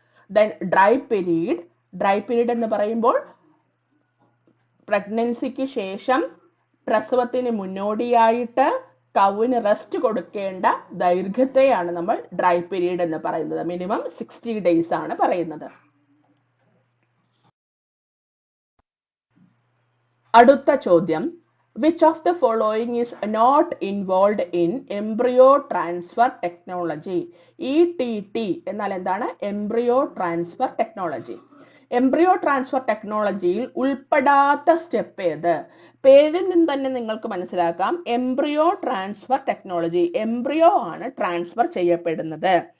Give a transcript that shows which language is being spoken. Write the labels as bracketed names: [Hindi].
[Malayalam] Then dry period. Dry period എന്ന് പറയുമ്പോൾ പ്രഗ്നൻസിക്ക് ശേഷം പ്രസവത്തിന് മുന്നോടിയായിട്ട് കൗവിന് റെസ്റ്റ് കൊടുക്കേണ്ട ദൈർഘ്യത്തെയാണ് നമ്മൾ ഡ്രൈ പീരീഡ് എന്ന് പറയുന്നത്. മിനിമം 60 days ആണ് പറയുന്നത്. അടുത്ത ചോദ്യം, [English] which of the following is not involved in embryo transfer technology? [Malayalam] ETT എന്നാൽ എന്താണ്? Embryo transfer technology. Embryo transfer ടെക്നോളജിയിൽ ഉൾപ്പെടാത്ത സ്റ്റെപ്പ് ഏത്? പേരിൽ നിന്ന് തന്നെ നിങ്ങൾക്ക് മനസ്സിലാക്കാം. എംബ്രിയോ ട്രാൻസ്ഫർ ടെക്നോളജി, എംബ്രിയോ ആണ് ട്രാൻസ്ഫർ ചെയ്യപ്പെടുന്നത്.